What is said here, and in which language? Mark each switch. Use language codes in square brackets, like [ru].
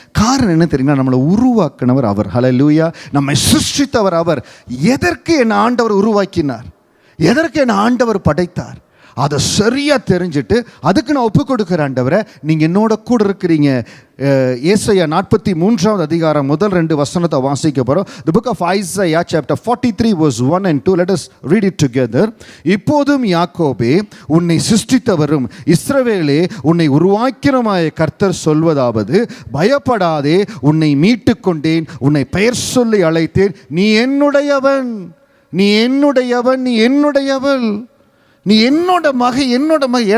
[ta] காரணம் என்ன தெரியுங்களா? நம்மளை உருவாக்கினவர் அவர். ஹல்லேலூயா. நம்மை சிருஷ்டித்தவர் அவர். எதற்கு என்னை ஆண்டவர் உருவாக்கினார், எதற்கு என்னை ஆண்டவர் படைத்தார், அதை சரியாக தெரிஞ்சுட்டு அதுக்கு நான் ஒப்பு கொடுக்குற ஆண்டவரை, நீங்கள் என்னோட கூட இருக்கிறீங்க. ஏசாயா 43 அதிகாரம் முதல் 2 வசனத்தை வாசிக்க போகிறோம். [en] The book of Isaiah chapter 43 verse 1 and 2. Let us read it together. [ta] இப்போதும் யாக்கோபே, உன்னை சிருஷ்டித்தவரும் இஸ்ரவேலே, உன்னை உருவாக்கினமாய கர்த்தர் சொல்வதாவது, பயப்படாதே, உன்னை மீட்டு கொண்டேன், உன்னை பெயர் சொல்லி அழைத்தேன், நீ என்னுடையவன், நீ என்னுடையவன், நீ என்னுடையவள், நீ என்னோட மகை, என்னோட மகை.